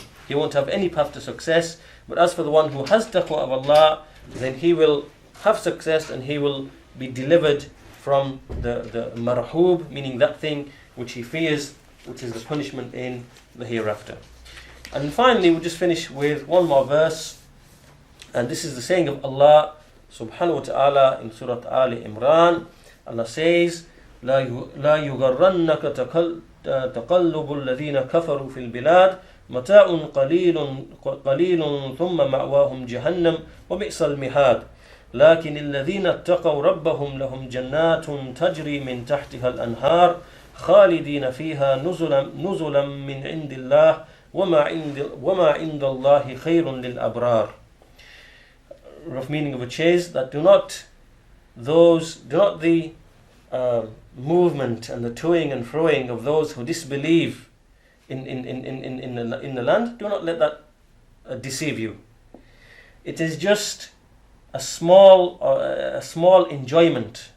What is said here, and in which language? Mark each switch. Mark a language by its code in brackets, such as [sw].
[en] He won't have any path to success. But as for the one who has taqwa of Allah, then he will have success and he will be delivered from the marhub, meaning that thing which he fears, which is the punishment in the hereafter. And finally, we'll just finish with one more verse, and this is the saying of Allah subhanahu wa ta'ala in Surah Ali Imran. [ar] Allah says, لا يغرنك تقلب الذين كفروا في البلاد متاع قليل ثم مأواهم جهنم وبئس المهاد لكن الذين اتقوا ربهم لهم جنات تجري من تحتها الأنهار خالدين فيها نزلا من عند الله وما عند الله خير للأبرار. [en] Rough meaning of which is that do not the movement and the toing and froing of those who disbelieve in the land, do not let that deceive you. It is just a small enjoyment.